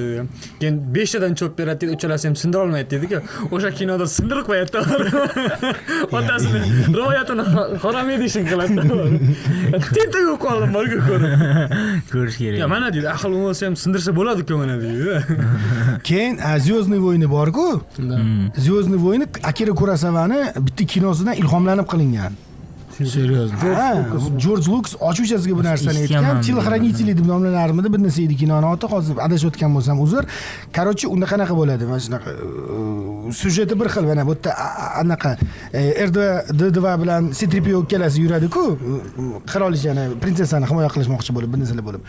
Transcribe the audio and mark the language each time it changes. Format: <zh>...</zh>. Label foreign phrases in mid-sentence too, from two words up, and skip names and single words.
<uz>Keyin 5 tadan cho'p beradi deydi, uchalasi ham sindira olmaydi deydi-ku. O'sha kinoda sindirib qo'yadi. Otasini rivoyatini harom edishing qiladi. Tentak qoldim borga ko'rib. Ko'rish kerak. Ya mana deydi, ahil bo'lsa ham sindirsa bo'ladi-ku mana deydi. Keyin</uz> <ru>Звездный войны</ru> <uz>bor-ku.</uz> <ru>Звездный войны</ru> <uz>Akira Kurosawani bitta kinosidan ilhomlanib qilingan. Seriozmi? George Lucas ochuvchasiga bu narsani aytgan. Телохранители deb nomlanarmidi bir narsa edi kinoni oti, hozir adashayotgan bo'lsam uzr. Qarochi unda qanaqa bo'ladi? Mana shunaqa syujeti bir xil, mana bu yerda anaqa R2D2 bilan C3PO ikkalasi yuradi-ku, qirolichani, prinsessani himoya qilishmoqchi bo'lib, bir narsalar bo'lib.</uz>